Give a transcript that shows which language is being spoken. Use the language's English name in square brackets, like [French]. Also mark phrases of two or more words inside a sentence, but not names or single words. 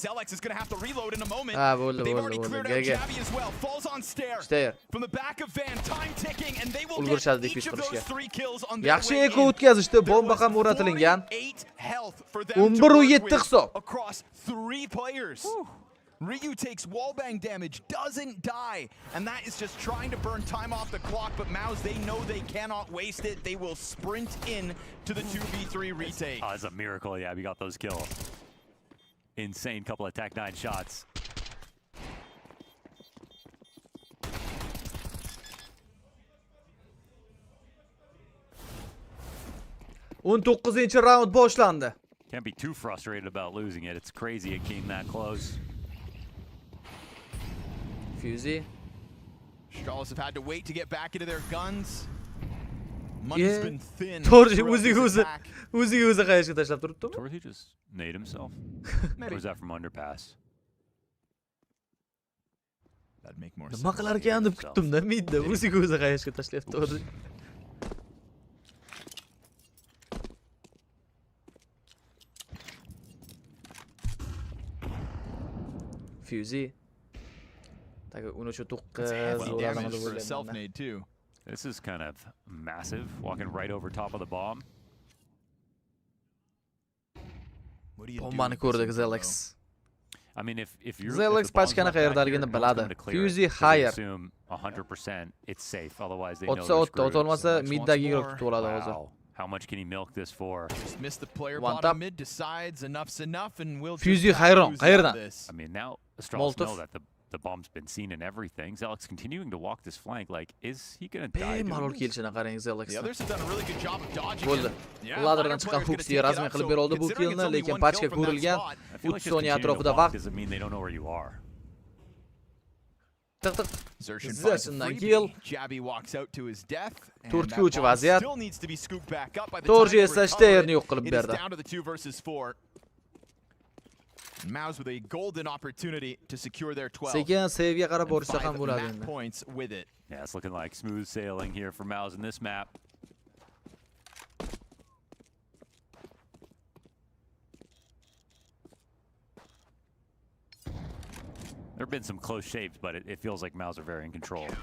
[Uzbek] Ha, bo'ldi. Gaga. Steyr. Ulgurishadi defense qilishga. Yaxshi eko o'tkazishdi, bomba ham o'rnatilgan. 11-7 hisob. [English] Ryu takes wallbang damage, doesn't die, and that is just trying to burn time off the clock, but Maus, they know they cannot waste it. They will sprint in to the 2v3 retake. Oh, it's a miracle, yeah, we got those kills. Insane couple of Tech 9 shots. [Uzbek] 19-chi raund boshlandi. [English] Can't be too frustrated about losing it. It's crazy it came that close. Fusey. Stralis have had to wait to get back into their guns. Money's been thin. [Uzbek] Torji o'ziga qayishga tashlab turibdimi? [English] Torji just made himself. Or was that from underpass? That'd make more sense. [Uzbek] Nima qilar ekan deb kutdim-da, midda o'ziga qayishga tashlayapti Torji. Fusey. [English] Taga 13 for a self-nade too. This is kind of massive, walking right over top of the bomb. What do you [Uzbek] Bombani ko'rdik Zelex. [English] I mean, if you're [Uzbek] Zelex pachkani qayerdaligini biladi. [English] Fusey higher. Assume 100% it's safe. Otherwise they know [Uzbek] O'tsa o'tolmasa middagi yig'ib tutib oladi hozir. [English] How much can he milk this for? Just missed the player bottom mid, decides enough's enough and will [Uzbek] Fusey hayron, qayerdan? [English] I mean, now Astralis know that the bomb's been seen and everything. Zelix continuing to walk this flank. Like, is he gonna die? [Uzbek] Bemalol kelishini qarang Zelix. [English] The others have done a really good job of dodging. [Uzbek] Bo'ldi. Ladderdan chiqqan Huxi rasmiy qilib beroldi bu killni, lekin pachka ko'rilgan. 30 soniya atrofida vaqt. [English] Doesn't mean they don't know where you are. [Uzbek] Zershindan kill. [English] Jabby walks out to his death. [Uzbek] 4-3 vaziyat. [English] Still needs to be scooped back up by the [Uzbek] Torji esa Steyerni yo'q qilib [English] It is [Uzbek] berdi. [English] down to the 2 versus 4. Maus with a golden opportunity to secure their 12. [Uzbek] Sekin save'ga qarab borishsa ham bo'ladi [English] map [Uzbek] endi. [English] points with it. Yeah, it's looking like smooth sailing here for Maus in this map. There have been some close shaves, but it feels like Maus are very in control.